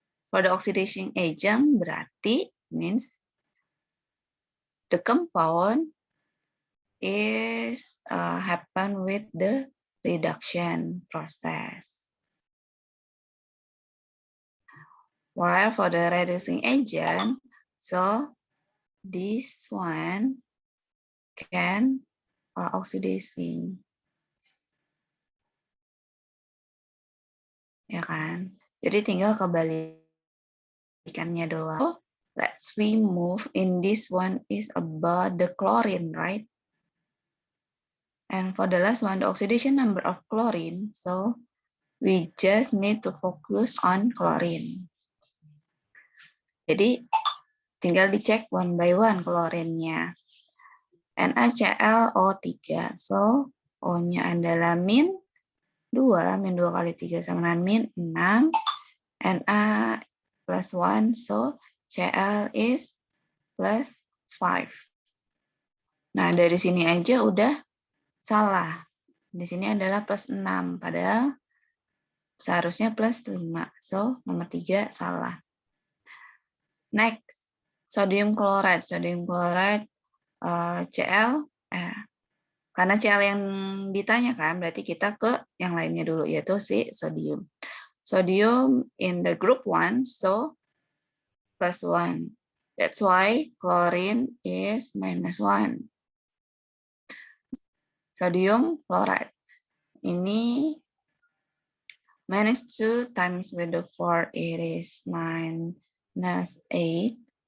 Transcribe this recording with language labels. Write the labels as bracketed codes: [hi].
[en] For the oxidation agent, berarti means the compound is happen with the reduction process. While for the reducing agent, so this one can oxidizing. [id] Ya kan? Jadi tinggal kebalikannya doang. [en] So, let's we move in this one is about the chlorine, right? And for the last one, the oxidation number of chlorine. So we just need to focus on chlorine. [id] Jadi tinggal dicek [en] one by one [id] klorinnya. NaClO3. So O-nya adalah min 2. Min 2 kali 3 sama dengan min 6. Na plus 1. [en] So Cl is plus 5. [id] Nah, dari sini aja udah salah. Di sini adalah plus 6. Padahal Seharusnya plus 5. [en] So, [id] nomor 3 salah. [en] Next, sodium chloride. [id] Sodium chloride Cl, karena Cl yang ditanyakan, berarti kita ke yang lainnya dulu, yaitu si sodium. [en] Sodium in the group 1, so plus 1. That's why chlorine is minus 1. Sodium chloride. Ini minus 2 times with the 4, it is minus 8.